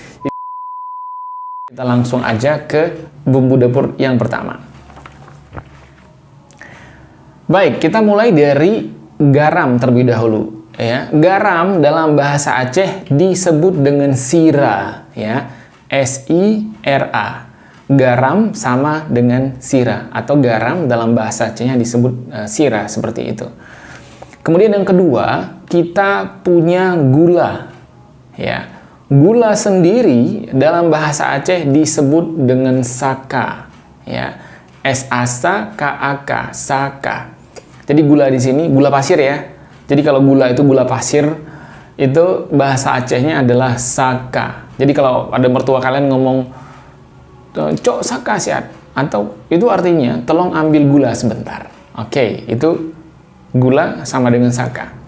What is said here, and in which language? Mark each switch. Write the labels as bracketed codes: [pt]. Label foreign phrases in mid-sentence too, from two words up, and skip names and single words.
[id] Kita langsung aja ke bumbu dapur yang pertama. Baik, kita mulai dari garam terlebih dahulu, ya. Garam dalam bahasa Aceh disebut dengan sira, ya. S-I-R-A. Garam sama dengan sira, atau garam dalam bahasa Acehnya disebut sira, seperti itu. Kemudian yang kedua, kita punya gula, ya. Gula sendiri dalam bahasa Aceh disebut dengan saka, ya. S-A-S-A-K-A-K, saka. Jadi gula di sini gula pasir, ya. Jadi kalau gula itu gula pasir, itu bahasa Acehnya adalah saka. Jadi kalau ada mertua kalian ngomong [ace] "Cok saka siat," [id] atau itu artinya tolong ambil gula sebentar. Oke, itu gula sama dengan saka.